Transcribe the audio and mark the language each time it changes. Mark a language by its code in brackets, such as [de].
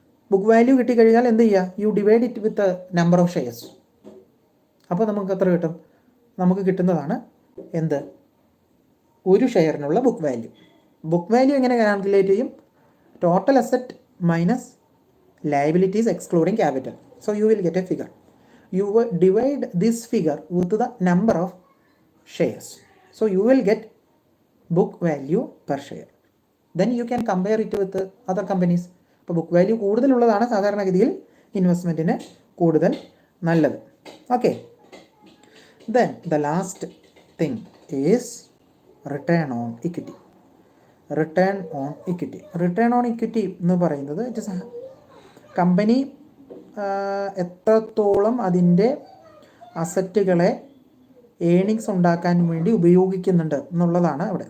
[ml] Book value കിട്ടിക്കഴിഞ്ഞാൽ എന്ത് ചെയ്യുക, [en] You divide it with number of shares. [ml] അപ്പോൾ നമുക്ക് എത്ര കിട്ടും, നമുക്ക് കിട്ടുന്നതാണ് എന്ത്, ഒരു ഷെയറിനുള്ള ബുക്ക് വാല്യൂ. ബുക്ക് വാല്യൂ എങ്ങനെ കാൽക്കുലേറ്റ് ചെയ്യും, [en] Total asset minus liabilities excluding capital. So you will get a figure. You will divide this figure with the number of shares. So you will get book value per share. Then you can compare it with other companies. [ml] അപ്പോൾ book value കൂടുതലുള്ളതാണ് സാധാരണഗതിയിൽ ഇൻവെസ്റ്റ്മെൻറ്റിന് കൂടുതൽ നല്ലത്. [en] Okay, then the last thing is return on equity. [ml] Return on equity, return on equity എന്ന് പറയുന്നത് [en] it is [ml] company എത്രത്തോളം അതിൻ്റെ അസറ്റുകളെ earnings ഉണ്ടാക്കാൻ വേണ്ടി ഉപയോഗിക്കുന്നുണ്ട് എന്നുള്ളതാണ് ഇവിടെ.